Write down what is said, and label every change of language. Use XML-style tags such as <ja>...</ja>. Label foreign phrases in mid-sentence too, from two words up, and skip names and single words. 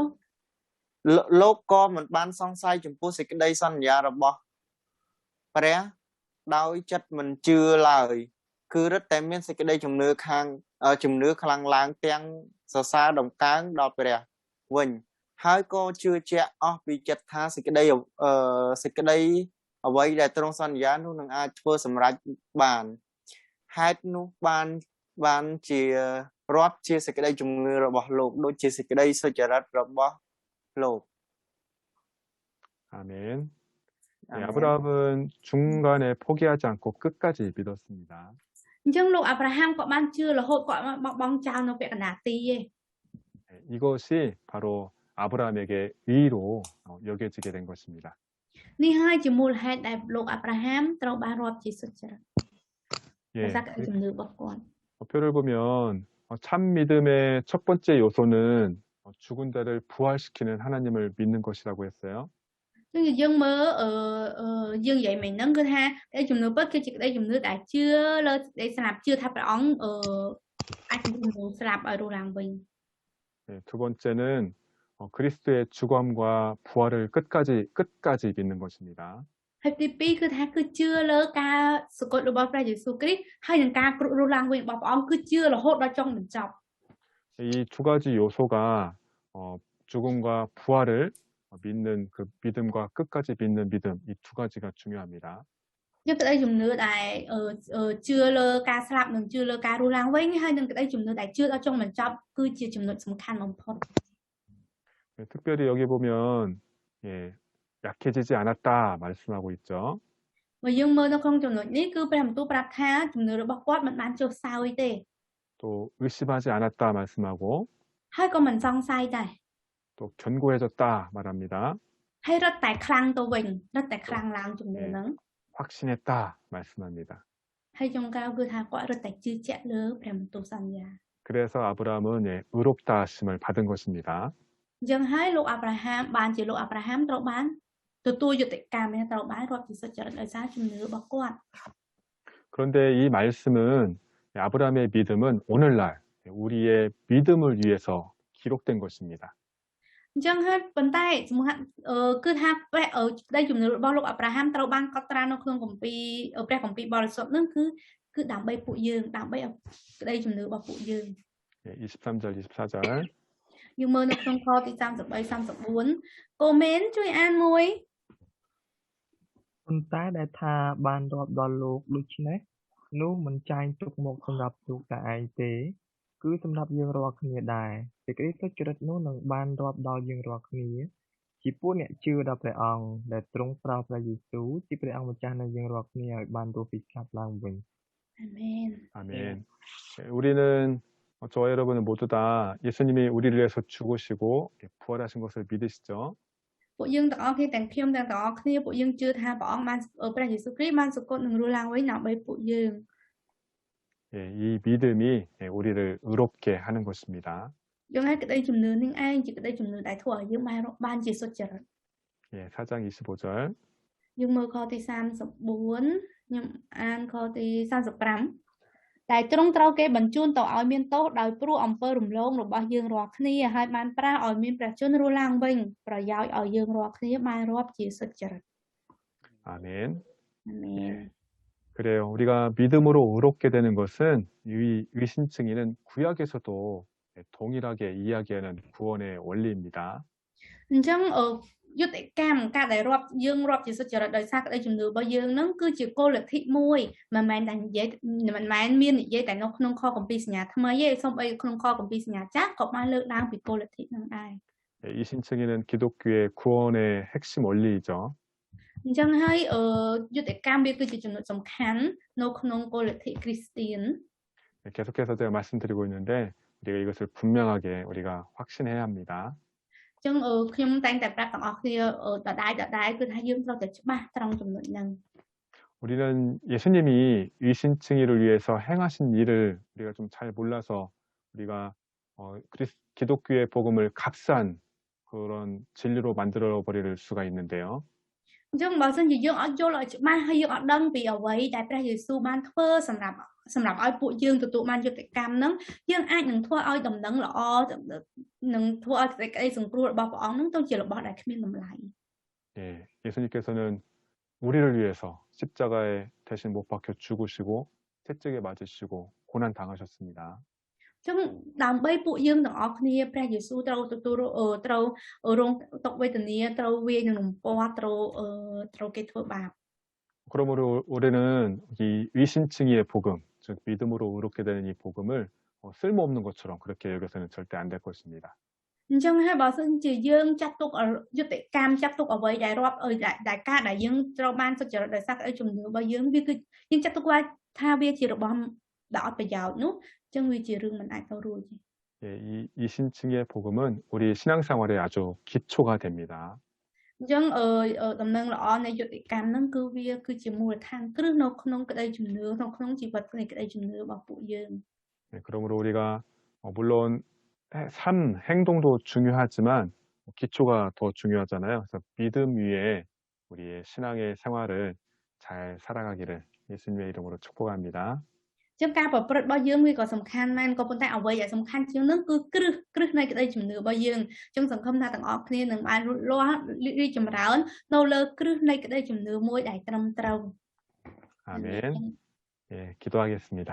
<km>លោកក៏មិនបានសង្ស័យចំពោះសេចក្តីសន្យារបស់ព្រះដោយចិត្តមិនជឿឡើយគឺរឹតតែមានសេចក្តីជំនឿខ្លាំងឡើងទាំងសរសើរដំកើងដល់ព្រះវិញហើយក៏ជឿជាក់អស់ពីចិត្តថាសេចក្តី អ្វីដែលទ្រង់សន្យានោះនឹងអាចធ្វើសម្រេចបានហេតុនោះបានជារាប់ជាសេចក្តីជំនឿរបស់លោកដូចជាសេចក្តីសុចរិតរបស់លោក</km> <ko>아멘. 네, 아브라함은 중간에 포기하지 않고 끝까지 믿었습니다.</ko> <km>អញ្ចឹងលោកអាប់រ៉ាហាំក៏បានជឿរហូតគាត់បោះបង់ចោលនៅពាក់កណ្ដាលទីឯង</km> <ko>네, 이것이 바로 아브라함에게 의로 여겨지게 된 것입니다.</ko> <km>នេះហើយជាមូលហេតុដែលលោកអាប់រ៉ាហាំត្រូវបានរាប់ជាសុចរិត</km> <ko>예,</ko> <km>ដោយសារក្តីជំនឿរបស់គាត់</km> <ko>표를 보면 참 믿음의 첫 번째 요소는 죽은 자를 부활시키는 하나님을 믿는 것이라고 했어요.</ko> <km>ចឹងយើងមើលយើងនិយាយមិញហ្នឹងគឺថាក្តីជំនឿពិតគឺជាក្តីជំនឿដែលជឿលើសេចក្តីស្លាប់ជឿថាព្រះអង្គអាចជំនឿស្លាប់ឲ្យរស់ឡើងវិញ</km> <ko>네, 두 번째는 그리스도의 죽음과 부활을 끝까지 믿는 것입니다.</ko> <km>ហើយទី2គឺថាគឺជឿលើការសគត់របស់ព្រះយេស៊ូវគ្រីស្ទហើយនឹងការរស់ឡើងវិញរបស់ព្រះអង្គគឺជឿរហូតដល់ចុងបញ្ចប់</km> <ko>이 두 가지 요소가 죽음과 부활을 믿는 그 믿음과 끝까지 믿는 믿음 이 두 가지가 중요합니다.</ko> <km>យើងក្តីជំនឿដែលជឿលើការស្លាប់និងជឿលើការរស់ឡើងវិញហើយនឹងក្តីជំនឿដែលជឿដល់ចុងបញ្ចប់គឺជាចំណុចសំខាន់បំផុត</km> <ko>네, 특별히 여기 보면 예, 약해지지 않았다 말씀하고 있죠.</ko> <km>បើយើងមើលនៅក្នុងចំណុចនេះគឺព្រះបន្ទូលប្រាប់ថាជំនឿរបស់គាត់មិនបានចុះសោយទេ</km> <ko>또 의심하지 않았다 말씀하고</ko> <km>ហើយក៏មិនសង្ស័យដែរ</km> <ko>또 견고해졌다 말합니다.</ko> <km>ហើយរត់តែខ្លាំងទៅវិញរត់តែខ្លាំងឡើងជំនឿហ្នឹង</km> <ko>확신했다 말씀합니다.</ko> <km>ហើយចុងក្រោយគឺថាគាត់រត់តែជឿជាក់លើព្រះបន្ទូលសន្យា</km> <ko>그래서 아브라함은 예, 의롭다 하심을 받은 것입니다.</ko> <km>អញ្ចឹងហើយលោកអាប់រ៉ាហាំបានជាលោកអាប់រ៉ាហាំត្រូវបានទទួលយុត្តិកម្មត្រូវបានរាប់ជាសុចរិតដោយសារជំនឿរបស់គាត់</km> <ko>그런데 이 말씀은 아브라함의 믿음은 오늘날 우리의 믿음을 위해서 기록된 것입니다.</ko> <km>អញ្ចឹងហើយប៉ុន្តែសំខាន់គឺថាដីជំនឿរបស់លោកអាប់រ៉ាហាំត្រូវបានកត់ត្រានៅក្នុងគម្ពីរព្រះគម្ពីរបរិសុទ្ធនឹងគឺដើម្បីពួកយើងដើម្បីក្តីជំនឿរបស់ពួកយើង</km> <ko>23절, 24절.</ko> <km>យើងមើលនៅក្នុងខទី33 34កូមែនជួយអានមួយ ប៉ុន្តែដែលថាបានរាប់ដល់លោកដូច្នេះនោះមិនចែងទុកមកសម្រាប់លោកតែឯងទេគឺសម្រាប់យើងរាល់គ្នាដែរសេចក្តីសុចរិតនោះនឹងបានរាប់ដល់យើងរាល់គ្នាជាពួកអ្នកជឿដល់ព្រះអង្គដែលទ្រង់ប្រោសព្រះយេស៊ូវជាព្រះអង្គម្ចាស់នៃយើងរាល់គ្នាឲ្យបានរស់ពីស្លាប់ឡើងវិញ អាមែន</km> <ko>아멘. 우리는 저와 여러분은 모두 다 예수님이 우리를 위해서 죽으시고 부활하신 것을 믿으시죠?</ko> <km>ពួកយើងទាំងអស់គ្នាទាំងខ្ញុំទាំងអស់គ្នាពួកយើងជឿថាព្រះអង្គបានព្រះយេស៊ូវគ្រីស្ទបានសុគតនឹងរស់ឡើងវិញដើម្បីពួកយើង</km> <ko>이 믿음이 우리를 의롭게 하는 것입니다.</ko> <km>យើងឲ្យក្តីជំនឿនឹងឯងជាក្តីជំនឿដែលធ្វើឲ្យយើងបានជាសុចរិត</km> <ko>4장 25절.</ko> <km>យើងមើលខទី34ខ្ញុំអានខទី35តែទ្រង់ត្រូវគេបញ្ជូនទៅឲ្យមានទោសដោយព្រោះអំពើរំលងរបស់យើងរាល់គ្នាហើយបានប្រាស់ឲ្យមានព្រះជន្មរស់ឡើងវិញប្រយោជន៍ឲ្យយើងរាល់គ្នាបានរាប់ជាសុចរិត</km> <ko>아멘.</ko> <km>អាមែន</km> <ko>그래요. 우리가 믿음으로 의롭게 되는 것은 위신층이는 구약에서도 동일하게 이야기하는 구원의 원리입니다.</ko> <km>អញ្ចឹងយុទ្ធកម្មការដែលយើងរាប់ជាសុចរិតដោយសារក្តីជំនឿរបស់យើងនឹងគឺជាគោលលទ្ធិមួយមិនមែនតែនិយាយមិនមែនមាននិយាយតែនៅក្នុងខគម្ពីរសញ្ញាថ្មីទេសូម្បីក្នុងខគម្ពីរសញ្ញាចាស់ក៏បានលើកឡើងពីគោលលទ្ធិនឹងដែរ</km> <ko>이 신층에는 기독교의 구원의 핵심 원리이죠.</ko> <km>អញ្ចឹងហើយយុទ្ធកម្មវាគឺជាចំណុចសំខាន់នៅក្នុងគោលលទ្ធិគ្រីស្ទៀន</km> <ko>계속해서 제가 말씀드리고 있는데 우리가 이것을 분명하게 우리가 확신해야 합니다.</ko> <km>អញ្ចឹងខ្ញុំតែងតែប្រាប់ទាំងអស់គ្នាដដែលគឺថាយើងត្រូវតែច្បាស់ត្រង់ចំណុចហ្នឹង</km> <ko>우리는 예수님이 위신층이를 위해서 행하신 일을 우리가 좀 잘 몰라서 우리가 기독교의 복음을 값싼 그런 진리로 만들어 버릴 수가 있는데요.</ko> <km>អញ្ចឹងបើសិនជាយើងអត់យល់ឲ្យច្បាស់ហើយយើងអត់ដឹងពីអ្វីដែលព្រះយេស៊ូវបានធ្វើសម្រាប់ឲ្យពួកយើងទទួលបានយុត្តិកម្មហ្នឹងយើងអាចនឹងធ្វើឲ្យដំណឹងល្អនឹងធ្វើឲ្យសេចក្តីសង្គ្រោះរបស់ព្រះអង្គហ្នឹងទៅជារបស់ដែលគ្មានតម្លៃ</km> <ko>예, 예수님께서는 우리를 위해서 십자가에 대신 못 박혀 죽으시고 채찍에 맞으시고 고난 당하셨습니다.</ko> <km>អញ្ចឹងដើម្បីពួកយើងទាំងអស់គ្នាព្រះយេស៊ូវត្រូវរងទុក្ខវេទនាត្រូវវាយនឹងរំពាត់ត្រូវគេធ្វើបាប</km> <ko>그러므로 우리는 이 위신층이의 복음, 즉 믿음으로 의롭게 되는 이 복음을 쓸모없는 것처럼 그렇게 여겨서는 절대 안 될 것입니다.</ko> <km>អញ្ចឹងហើយបើសិនជាយើងចាត់ទុកយុត្តិកម្មចាត់ទុកអ្វីដែលរាប់ដែលការដែលយើងត្រូវបានសុចរិតដោយសារក្តីជំនឿរបស់យើងវាគឺយើងចាត់ទុកថាវាជារបស់ដែលអត់ប្រយោជន៍នោះអញ្ចឹងវាជារឿងមិនអាចទៅរួចទេ</km> <ko>예, 이 신층의 복음은 우리 신앙생활에 아주 기초가 됩니다.</ko> <km>អញ្ចឹងដំណឹងល្អនៃយុត្តិកម្មហ្នឹងគឺវាគឺជាមូលដ្ឋានគ្រឹះនៅក្នុងក្តីជំនឿនៅក្នុងជីវិតនៃក្តីជំនឿរបស់ពួកយើង</km> <ko>네, 그러므로 우리가 물론 행동도 중요하지만 기초가 더 중요하잖아요. 그래서 믿음 위에 우리의 신앙의 생활을 잘 살아가기를 예수님의 이름으로 축복합니다.</ko> <km>ចឹងការប្រព្រឹត្តរបស់យើងវាក៏សំខាន់មែនក៏ប៉ុន្តែអ្វីដែលសំខាន់ជាងនោះគឺគ្រឹះនៃក្តីជំនឿរបស់យើងចឹងសង្ឃឹមថាទាំងអស់គ្នានឹងបានលូតលាស់រីកចម្រើននៅលើគ្រឹះនៃក្តីជំនឿមួយដែលត្រឹមត្រូវ</km> <ko>아멘. 예, 기도하겠습니다.</ko>